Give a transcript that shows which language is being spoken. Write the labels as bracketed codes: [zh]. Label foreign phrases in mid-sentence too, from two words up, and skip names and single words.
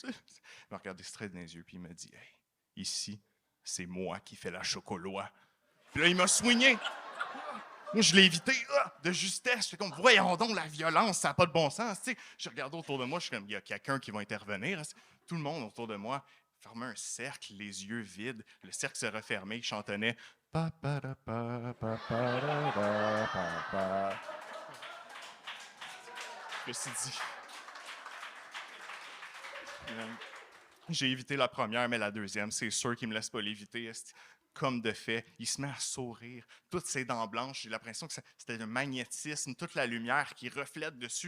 [fr] Il m'a regardé straight dans les yeux, puis il m'a dit, hey, ici, c'est moi qui fais la chocolat. Puis là, il m'a soigné. Moi, je l'ai évité de justesse. J'étais comme, voyons donc, la violence, ça n'a pas de bon sens. Tu sais, je regardais autour de moi, je suis comme, il y a quelqu'un qui va intervenir. Tout le monde autour de moi formait un cercle, les yeux vides. Le cercle se refermait, il chantonnait. Pa, pa, da, pa, pa, pa, da, da, pa, pa. Je me suis dit. J'ai évité la première, mais la deuxième, c'est sûr qu'il me laisse pas l'éviter. Comme de fait, il se met à sourire. Toutes ses dents blanches, j'ai l'impression que c'était un magnétisme, toute la lumière qui reflète dessus.